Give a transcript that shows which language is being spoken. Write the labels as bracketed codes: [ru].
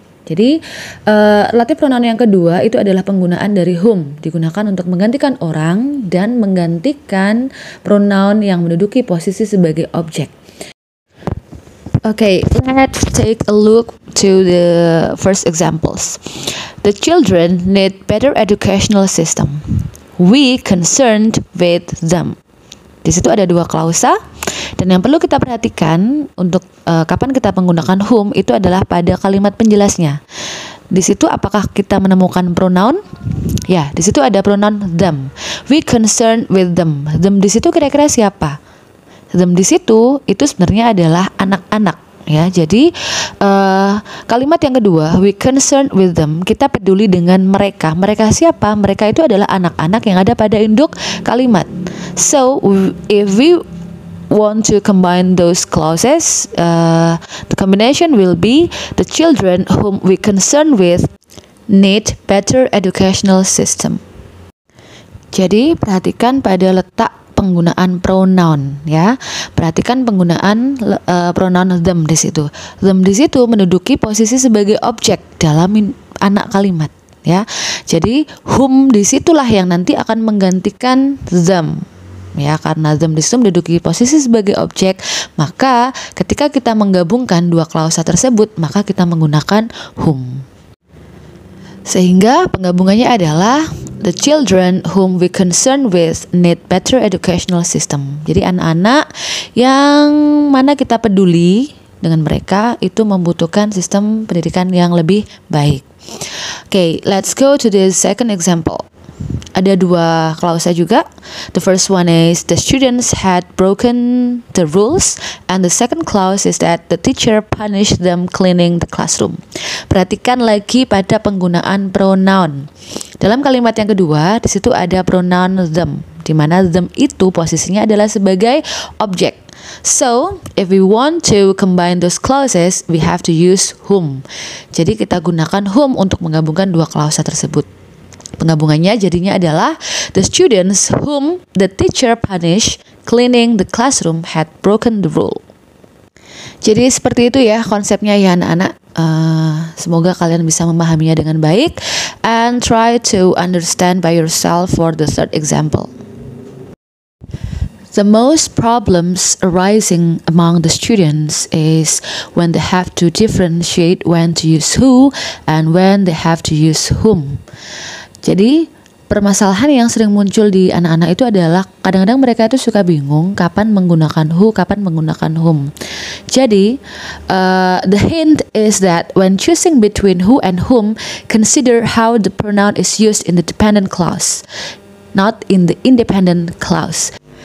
[id] Jadi relative pronoun yang kedua itu adalah penggunaan dari whom, digunakan untuk menggantikan orang dan menggantikan pronoun yang menduduki posisi sebagai objek. [en] Okay, let's take a look to the first examples. The children need better educational system. We concerned with them. [id] Di situ ada dua klausa, dan yang perlu kita perhatikan untuk kapan kita menggunakan whom itu adalah pada kalimat penjelasnya. Di situ apakah kita menemukan pronoun? Ya, di situ ada pronoun them. [en] We concerned with them. Them [id] di situ kira-kira siapa? Them di situ itu sebenarnya adalah anak-anak, ya. Jadi kalimat yang kedua, [en] we concerned with them, [id] kita peduli dengan mereka. Mereka siapa? Mereka itu adalah anak-anak yang ada pada induk kalimat. [en] So if we want to combine those clauses, the combination will be the children whom we concern with need better educational system. [id] Jadi perhatikan pada letak penggunaan pronoun, ya. Perhatikan penggunaan pronoun them di situ. Them di situ menduduki posisi sebagai objek dalam anak kalimat, ya. Jadi whom disitulah yang nanti akan menggantikan them, ya, karena them di situ menduduki posisi sebagai objek. Maka ketika kita menggabungkan dua klausa tersebut, maka kita menggunakan whom. Sehingga penggabungannya adalah [en] the children whom we concern with need better educational system. [id] Jadi anak-anak yang mana kita peduli dengan mereka itu membutuhkan sistem pendidikan yang lebih baik. [en] Okay, let's go to the second example. [id] Ada dua klausa juga. [en] The first one is the students had broken the rules, and the second clause is that the teacher punished them cleaning the classroom. [id] Perhatikan lagi pada penggunaan pronoun. Dalam kalimat yang kedua, di situ ada pronoun them, di mana them itu posisinya adalah sebagai objek. [en] So, if we want to combine those clauses, we have to use whom. [id] Jadi kita gunakan whom untuk menggabungkan dua klausa tersebut. Penggabungannya jadinya adalah [en] the students whom the teacher punished cleaning the classroom had broken the rule. [id] Jadi seperti itu ya konsepnya ya anak-anak. Semoga kalian bisa memahaminya dengan baik [en] and try to understand by yourself for the third example. The most problems arising among the students is when they have to differentiate when to use who and when they have to use whom. [id] Jadi permasalahan yang sering muncul di anak-anak itu adalah kadang-kadang mereka itu suka bingung kapan menggunakan who, kapan menggunakan whom. [en] Jadi the hint is that when choosing between who and whom, consider how the pronoun is used in the dependent clause, not in the independent clause.